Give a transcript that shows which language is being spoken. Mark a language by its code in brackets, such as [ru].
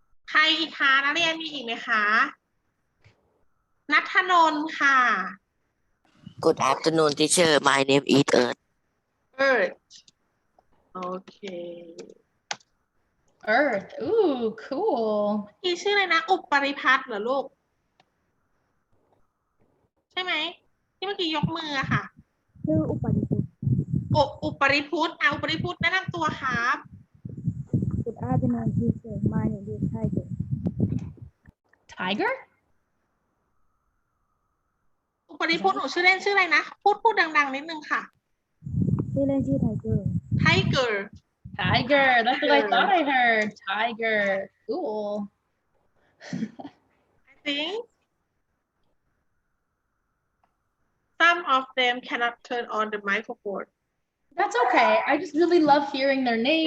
[th] ใครอีกคะนักเรียนมีอีกไหมคะณัฐนนท์ค่ะ [en] Good afternoon teacher my name is Earth Earth โอเค Earth. Ooh, cool. [th] พี่ชื่ออะไรนะ อุปริพัฒน์เหรอลูก ใช่ไหม ที่เมื่อกี้ยกมืออะค่ะ ชื่ออุปนิพุทธ อุปริพุทธอุปริพุทธแนะนำตัวครับ [en] Good afternoon teacher My name is Tiger Tiger? [th] อุปริพุทธหนูชื่อเล่นชื่ออะไรนะ พูดดังๆนิดนึงค่ะ ชื่อเล่นชื่อ Tiger [en] Tiger Tiger. That's what I thought I heard. Tiger. Cool. I think some of them cannot turn on the microphone That's okay. I just really love hearing their names